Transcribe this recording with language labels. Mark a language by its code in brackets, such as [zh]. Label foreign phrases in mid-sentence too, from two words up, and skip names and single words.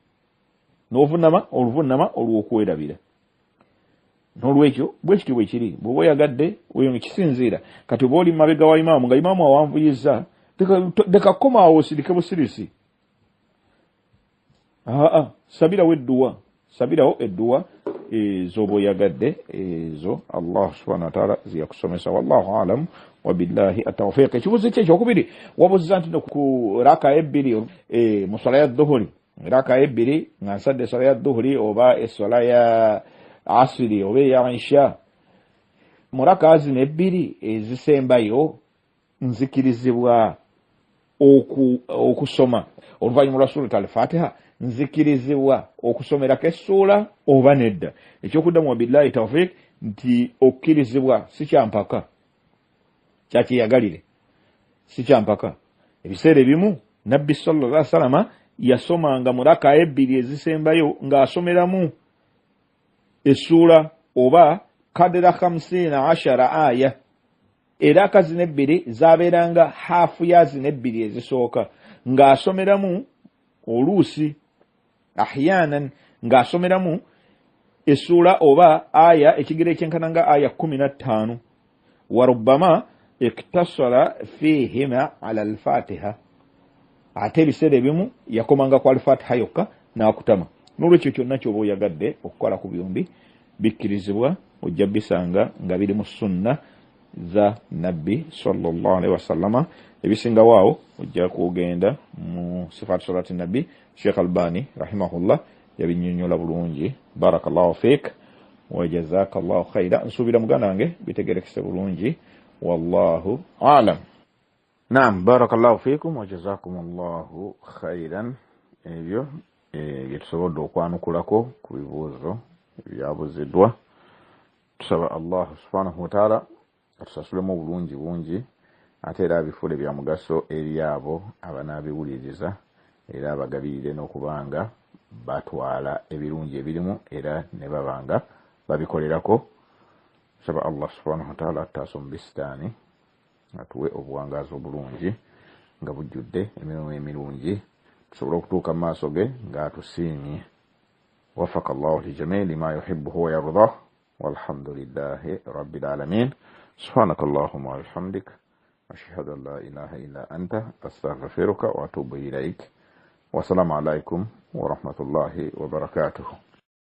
[lg] N'olwekyo bwe kityo bwe kiri. Bw'oba oyagadde weyo kisinziira. Kati oba oli mabega wa imaamu nga imaamu awanvuyizza, leka kukoma osirike busirisi. Sabirawo edduwa z'oba oyagadde ezo Allah [ar] سبحانه وتعالى [lg] ziyakusomesa. [ar] والله أعلم وبالله التوفيق. [lg] Ekibuzo kye ekyokubiri wabuzza nti ku raka ebbiri mu swala ya dhuhuri, raka ebbiri nga nsadde swala ya dhuhuri oba eswala ya asiri oba ya isha, mu raka zino ebbiri ezisembayo nzikirizibwa okusoma oluvannyuma lwa surat al-Fatiha, nzikirizibwa okusomerako essuula oba nedda. Ekyokuddamu [ar] وبالله التوفيق [lg] nti okkirizibwa si kyampaka, kyakiyagalire, si kyampaka. Ebiseera ebimu nabbi [ar] صلى الله عليه وسلم [lg] yasomanga mu raka ebbiri ezisembayo ng'asomeramu essuula oba kadra 15 aya. Era kazino ebbiri zabeeranga haafu ya zino ebbiri ezisooka ng'asomeramu oluusi ahyanan ng'asomeramu essuula oba aya ekigero ekyenkananga aya 15 [ar] وربما اقتصر فيهما على الفاتحة. [lg] Ate ebiseera ebimu yakomanga ku al-Fatiha yokka n'akutama. N'olwekyo kyonna ky'oba oyagadde okukola ku byombi bikkirizibwa, ojja bisanga nga biri mu sunna za nabbi [ar] صلى الله عليه وسلم. [lg] Ebisinga waawo ojja kugenda mu sifatu salati nabbi. Sheikh Albani rahimahullah yabinnyonnyola bulungi. [ar] بارك الله فيك وجزاك الله خيرا. [lg] Nsuubira muganda wange bitegerekese bulungi. [ar] والله أعلم. نعم بارك الله فيكم وجزاكم الله خيرا. [lg] Ebyo byetusobodde okwanukulako ku bibuuzo ebyabuziddwa. Tusaba Allah [ar] سبحانه وتعالى [lg] atusasulemu bulungi bungi, ate era abifuule bya mugaso eri abo abanaabiwuliriza, era abagabirire n'okubanga batwala ebirungi ebirimu era ne babanga babikolerako. Tusaba Allah [ar] سبحانه وتعالى [lg] ataaso mu bisitaani, atuwe obuwangaazi obulungi nga bujjudde emirimu emirungi, tusobole okutuuka mu maaso ge ng'atusiimye. [ar] وفق الله للجميع لما يحبه ويرضاه والحمد لله رب العالمين. سبحانك اللهم وبحمدك أشهد أن لا إله إلا أنت أستغفرك وأتوب إليك. والسلام عليكم ورحمة الله وبركاته.